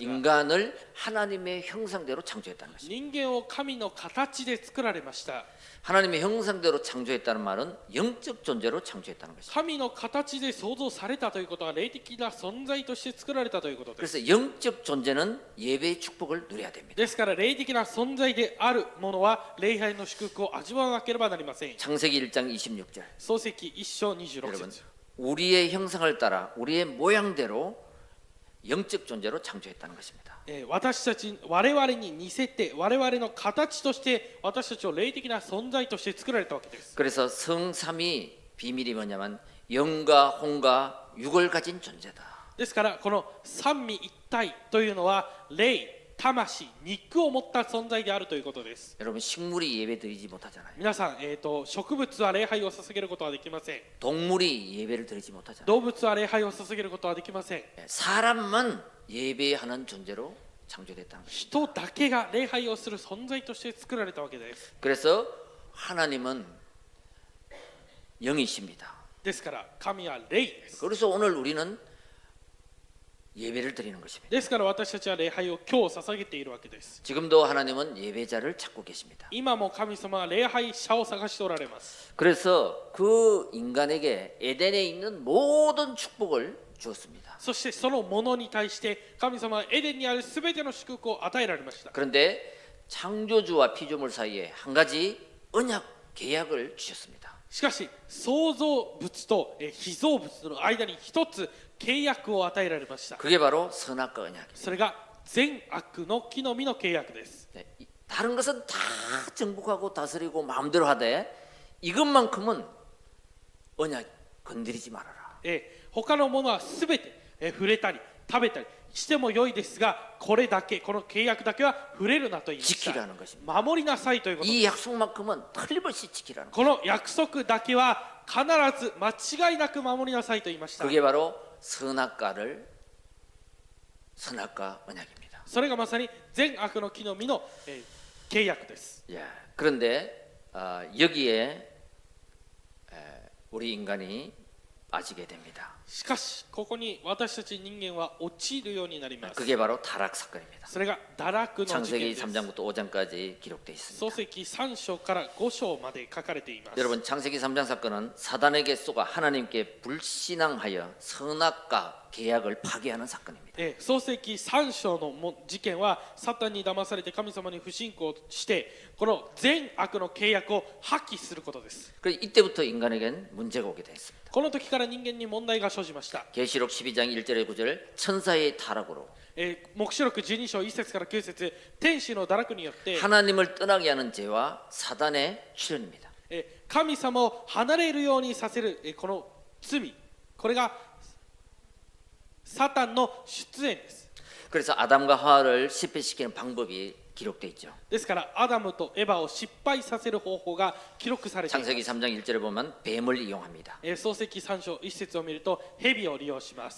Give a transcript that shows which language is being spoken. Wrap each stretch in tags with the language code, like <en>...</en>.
<ko>인간을 하나님의 형상대로 창조했다는 것입니다.</ko> <ja>人間を神の形で作られました。</ja> <ko>하나님의 형상대로 창조했다는 말은 영적 존재로 창조했다는 것입니다.</ko> <ja>神の形で創造されたということは霊的な存在として作られたということです。</ja> <ko>그래서 영적 존재는 예배의 축복을 누려야 됩니다.</ko> <ja>ですから霊的な存在であるものは礼拝の祝福を味わわなければなりません。</ja> <ko>창세기 1장 26절.</ko> <ja>創世記1章26</ja> <ko>여러분</ko> <ja>節</ja> <ko>우리의 형상을 따라 우리의 모양대로 영적 존재로 창조했다는 것입니다.</ko> <ja>私たち我々に似せて我々の形として私たちを霊的な存在として作られたわけです。</ja> <ko>그래서 성삼위 비밀이 뭐냐면 영과 혼과 육을 가진 존재다.</ko> <ja>ですからこの三位一体というのは霊、魂、肉を持った存在であるということです。</ja> <ko>여러분 식물이 예배드리지 못하잖아요.</ko> <ja>皆さん、植物は礼拝を捧げることはできません。</ja> <ko>동물이 예배를 드리지 못하잖아요.</ko> <ja>動物は礼拝を捧げることはできません。</ja> <ko>사람만 예배하는 존재로 창조됐다는 것입니다.</ko> <ja>人だけが礼拝をする存在として作られたわけです。</ja> <ko>그래서 하나님은 영이십니다.</ko> <ja>ですから神は霊です。</ja> <ko>그래서 오늘 우리는 예배를 드리는 것입니다.</ko> <ja>ですから私たちは礼拝を今日捧げているわけです。</ja> <ko>지금도 하나님은 예배자를 찾고 계십니다.</ko> <ja>今も神様は礼拝者を探しておられます。</ja> <ko>그래서 그 인간에게 에덴에 있는 모든 축복을 주었습니다.</ko> <ja>そしてそのものに対して神様はエデンにあるすべての祝福を与えられました。</ja> <ko>그런데 창조주와 피조물 사이에 한 가지 언약 계약을 주셨습니다.</ko> <ja>しかし創造物と被造物の間に一つ契約を与えられました。</ja> <ko>그게 바로 선악과 언약입니다.</ko> <ja>それが善悪の木の実の契約です。</ja> <ko>네, 다른 것은 다 정복하고 다스리고 마음대로 하되 이것만큼은 언약 건드리지 말아라.</ko> <ja>他のものはすべて触れたり食べたりしても良いですが、これだけこの契約だけは触れるなと言いました。</ja> <ko>지키라는 것입니다.</ko> <ja>守りなさいということで</ja> <ko>이</ko> <ja>す。</ja> <ko>약속만큼은 틀림없이 지키라는</ko> <ja>この約束だけは必ず間違いなく守りなさいと言いました。</ja> <ko>그게 바로 선악과 언약입니다.</ko> <ja>それがまさに善悪の木の実の、契約です。</ja> <ko>예, 그런데 여기에 우리 인간이 빠지게 됩니다.</ko> <ja>しかしここに私たち人間は陥るようになります。</ja> <ko>그게 바로 타락 사건입니다.</ko> <ja>それが堕落の事件</ja> <ko>창세기</ko> <ja>です。</ja> <ko>3장부터 5장까지 기록되어 있습니다.</ko> <ja>創世記3章から5章まで書かれています。</ja> <ko>여러분 창세기 3장 사건은 사단에게 쏘가 하나님께 불신앙하여 선악과 계약을 파괴하는 사건입니다.</ko> <ja>創世記3章の事件はサタンに騙されて神様に不信仰してこの善悪の契約を破棄することです。</ja> <ko>그래서 이때부터 인간에겐 문제가 오게 됐습니다.</ko> <ja>この時から人間に問題が生じました。</ja> <ko>계시록 12장 1절에 9절 천사의 타락으로</ko> <ja>黙示録12章1節から9節天使の堕落によって</ja> <ko>하나님을 떠나게 하는 죄와 사단의 출현입니다.</ko> <ja>神様を離れるようにさせるこの罪、これがサタンの出演です。</ja> <ko>그래서 아담과 하와를 실패시키는 방법이 기록되어 있죠.</ko> <ja>ですからアダムとエバを失敗させる方法が記録されています。</ja> <ko>창세기 3장 1절에 보면 뱀을 이용합니다.</ko> <ja>創世記3章1節を見ると蛇を利用します。</ja>